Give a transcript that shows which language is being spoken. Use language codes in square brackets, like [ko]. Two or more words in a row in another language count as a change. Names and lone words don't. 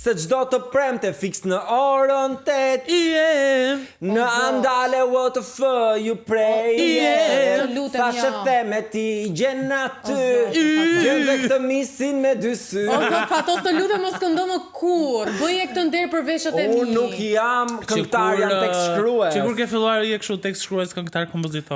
[sq] Se çdo të premte fiks në orën 8 Në andale [en] what the fuck you pray [sq] Thashe theme ti gjen aty Gjen dhe këtë misin me dy sy O zot Fatos të lutem mos këndo më kur Bëje këtë ndër për veshët e mi Unë nuk jam këngëtar, jam tekst shkrues Që kur ke filluar je kështu tekst shkrues këngëtar kompozitor